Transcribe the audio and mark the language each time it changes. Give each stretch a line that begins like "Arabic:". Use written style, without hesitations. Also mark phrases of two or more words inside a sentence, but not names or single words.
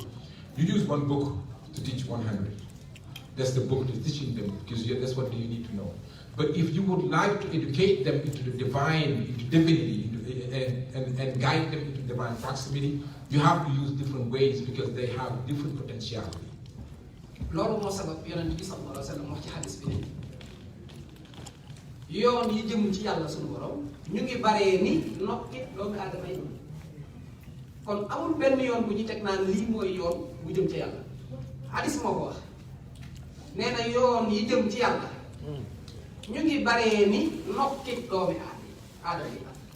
English: You use 1 book to teach 100. That's the book that's teaching them because that's what you need to know. But if you would like to educate them into the divine, into divinity, and guide them into divine proximity, you have to use different ways because they have different potentiality.
Wolof: loolu moo sabab yonent bi
Arabic: صلى الله عليه وسلم
Wolof: wax ci xadis bi ne yoon yi jëm ci yàlla suñu borom ñu ngi baree ni nokki doomu aadama yi kon amul benn yoon bu ñu teg naan lii mooy yoon bu jëm ci yàlla xadis moo ko wax nee na yoon yi jëm ci yàlla ñu ngi baree ni nokki doomu aadama yi